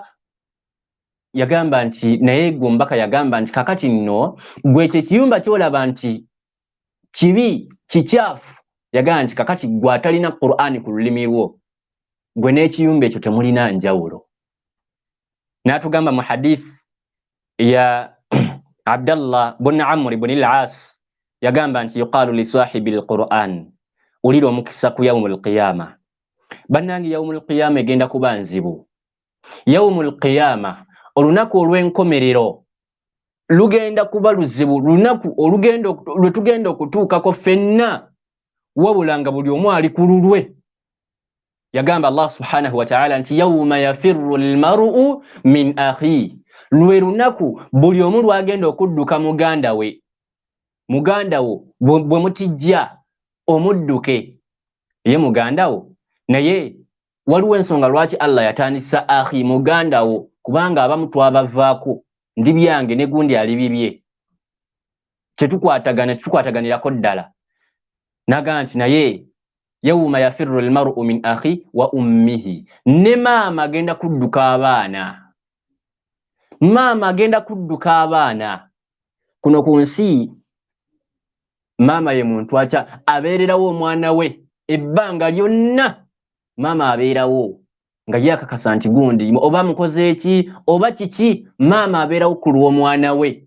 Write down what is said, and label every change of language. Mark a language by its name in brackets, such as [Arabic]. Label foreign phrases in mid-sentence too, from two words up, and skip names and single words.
[Ganda] Yagamba nti naye Gombaka yagamba nti kakati nno gwe ekyo ekiyumba kyolaba nti kibi kikyafu, yagamba nti kakati gwe atalina Qur'ani ku lulimi lwo, gwe n'ekiyumba ekyo temulina njawulo. N'atugamba mu hadith ya Abdallah bin Amr ibn al-As yagamba nti [Arabic] يقال لصاحب القرآن [Ganda] uliro mukisa ku [Arabic] يوم القيامة. [Ganda] Bannange [Arabic] يوم القيامة [Ganda] egenda kuba nzibu. [Arabic] يوم القيامة [Ganda] olunaku olw'enkomerero lugenda kuba luzibu, lunaku olugendo lwetugenda okutuukako ffenna wabulanga buli omu ali ku lulwe. Yagamba Allah [Arabic] سبحانه وتعالى [Ganda] nti [Arabic] يوم يفر المرء من أخي, [Ganda] lwe lunaku buli omu lwagenda okudduka muganda we. Muganda wo bwe mutijja omudduke ye muganda wo, naye waliwo ensonga lwaki Allah yatandisa akhi muganda wo, kubanga abamu twabavaako ndi byange ne gundi ali bibye, tetukwataganirako ddala. Naga nti naye [Arabic] يوم يفر المرء من أخي وأمه, [Ganda] ne maama agenda kudduka abaana. Maama agenda kudduka abaana. Kuno ku nsi maama ye muntu acha abeererawo omwana we ebbanga lyonna. Maama abeerawo nga yakakasa nti gundi oba mukoze eki oba kiki, maama abeerawo ku lw'omwana we.